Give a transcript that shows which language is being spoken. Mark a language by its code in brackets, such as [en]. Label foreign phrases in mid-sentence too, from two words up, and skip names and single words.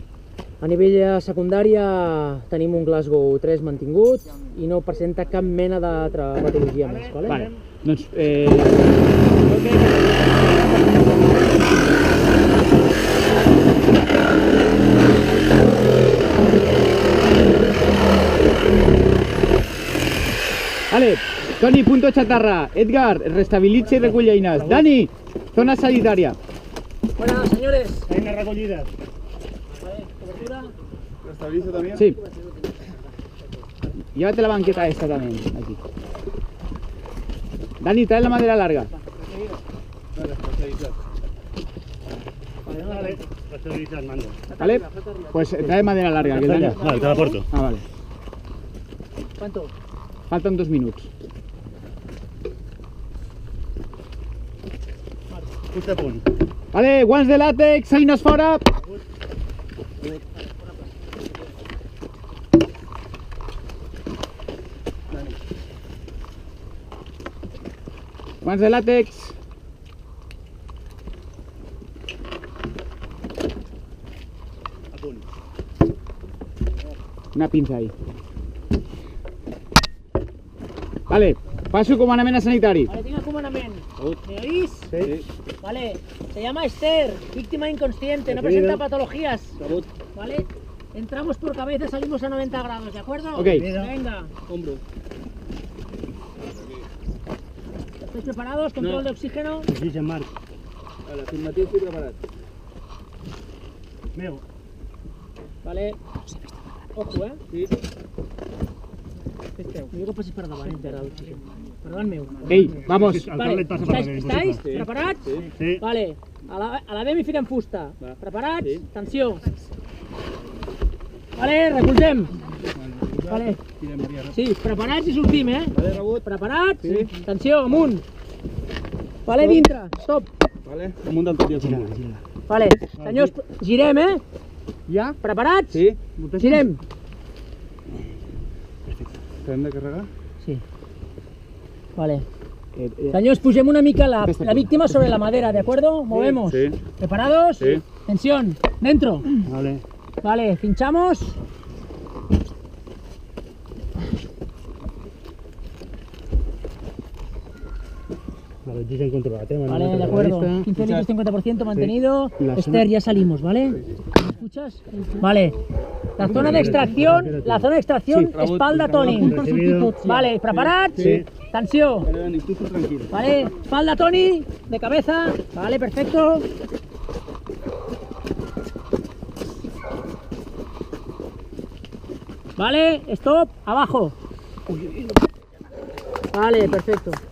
[ca] A nivell de secundària tenim un Glasgow 3 mantingut i no presenta cap mena d'altra patologia més, vale? Vale, doncs... Vale, Toni, [es] punto chatarra. Edgar, [ca] restabilitza i recull eines. Dani, zona sanitària. [es] Bueno, señores. [ca] Eines recollides. Vale, cobertura. [es] ¿Lo estabilizo también? Sí. Llévate la banqueta esta también, aquí. Dani, trae la madera larga. Vale, estabiliza el mando. ¿Vale? Pues trae madera larga, que el Dani... Vale, te la aporto. Ah, vale. ¿Cuánto? Faltan 2 minuts. [ca] Just a punt. Vale, guants de làtex, eines fora. Guants de làtex. A punt. [es] Una pinza ahí. Vale, paso [ca] comandament a sanitari. [es] Vale, tengo comandament. ¿Me oís? Sí. Vale, se llama Esther, víctima inconsciente, no presenta patologías. Vale, entramos por cabeza, salimos a 90 grados, ¿de acuerdo? Ok. Venga. Hombro. ¿Estáis preparados? Control de oxígeno. Sí, Jean-Marc. [ca] Vale, afirmatiu, estic preparat. Meu. [es] Vale. Ojo, Sí. [ca] Millor que passis per davant, Enter, per davant meu. [es] Ei, vamos. [ca] El cable et passa per la [es] Estáis, [ca] cara. [es] estáis? [ca] Preparats? Sí. Vale, a la B m'hi fiquem fusta. Va. Preparats? Sí. Tensió. Vale, recolzem. Vale. Sí, preparats i sortim, Vale, rebut. Preparats? Sí. Tensió, amunt. Vale, dintre. Stop. Vale, amunt del tot i al final. Vale, senyors, girem, Ja? Preparats? Sí. Girem. Hem de carregar? [es] Sí. Vale. Señores, [ca] pugem una mica la víctima [es] sobre la madera, ¿de acuerdo? Movemos. Sí. ¿Preparados? Sí. Tensión. Dentro. Vale. Vale, pinchamos. [ca] Vale, oxigen controlat, [es] Vale, de acuerdo. 15 litros, 50% mantenido. Esther, ya salimos, ¿vale? ¿Me escuchas? Vale. La zona de extracción, espalda Toni. Recibido. Vale, ¿preparados? Sí. [ca] Tensió. Vale, Dani, tu tranquil. [es] Vale, espalda Toni, de cabeza. Vale, perfecto. Vale, stop, abajo. Vale, perfecto.